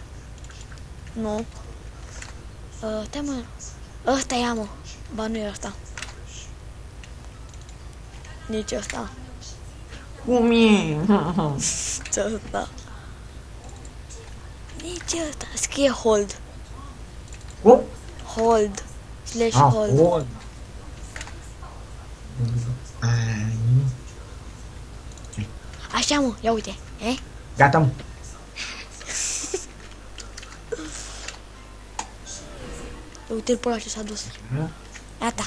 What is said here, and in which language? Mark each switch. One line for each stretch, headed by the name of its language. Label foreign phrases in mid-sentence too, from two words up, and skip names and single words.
Romanian: Nu. Stai, mă. Ăsta ia, mă. Ba, nu e ăsta. Nici ăsta. Cum e? Ce ăsta. Nici ăsta. Scrie hold. Cum? Hold. /hold. Hold. Așa, mă. Ia uite. Gata, mă. Uite-l pe ăla ce s-a dus. Gata.